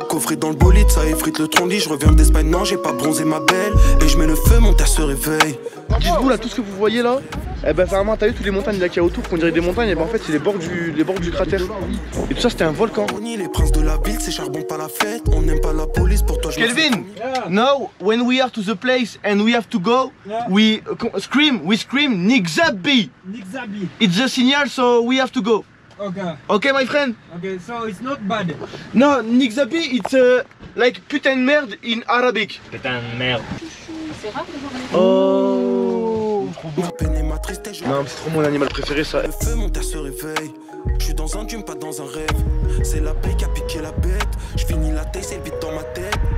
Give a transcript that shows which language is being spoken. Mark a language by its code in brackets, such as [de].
[fr] Coffré dans le bolide, ça effrite le trondi, je reviens d'Espagne, non j'ai pas bronzé ma belle. Et je mets le feu, mon terre se réveille. Dites-vous là, tout ce que vous voyez là, eh ben vraiment t'as vu toutes les montagnes là qu'il y a autour, qu'on dirait des montagnes, et ben en fait c'est les bords du cratère. Et tout ça c'était un volcan. Les princes de la ville, c'est charbon pas la fête, on n'aime pas la police, pour toi je [en] Kelvin, now when we are to the place and we have to go, we scream Nixabi. Nixabi. It's the signal so we have to go. Okay. Okay my friend? Okay, so it's not bad. No, Nixabi it's like [fr] putain de merde [en] in Arabic. [fr] Putain de merde. C'est rare de voir les... Oh. Ma peine et ma tristesse, Non mais c'est trop mon animal préféré ça. le feu, mon terre se réveille. Je suis dans un dream, pas dans un rêve. C'est la plaie qui a piqué la bête. Je finis la tête, c'est le vide dans ma tête.